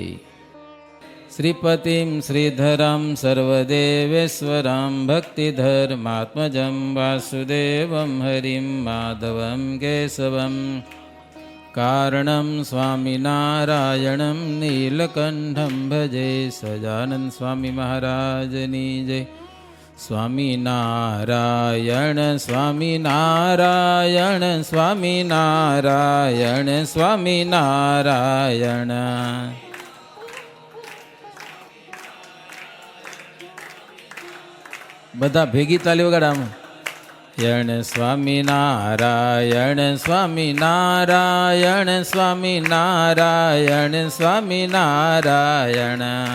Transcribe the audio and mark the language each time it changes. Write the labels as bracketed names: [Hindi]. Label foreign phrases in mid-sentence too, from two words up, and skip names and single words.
[Sanskrit] श्रीपतिं श्रीधरं सर्वदेवेश्वरं भक्तिधर्मात्मजं वासुदेवं हरिं माधवं केशवं कारणं स्वामिनारायणं नीलकण्ठं भजे. [Gujarati] સજાનંદ સ્વામી મહારાજની જય. સ્વામિનારાયણ સ્વામિનારાયણ સ્વામિનારાયણ સ્વામિનારાયણ. બધા ભેગી તાલી વગાડામાં. યણ સ્વામિનારાયણ સ્વામિનારાયણ સ્વામિનારાયણ સ્વામિનારાયણ.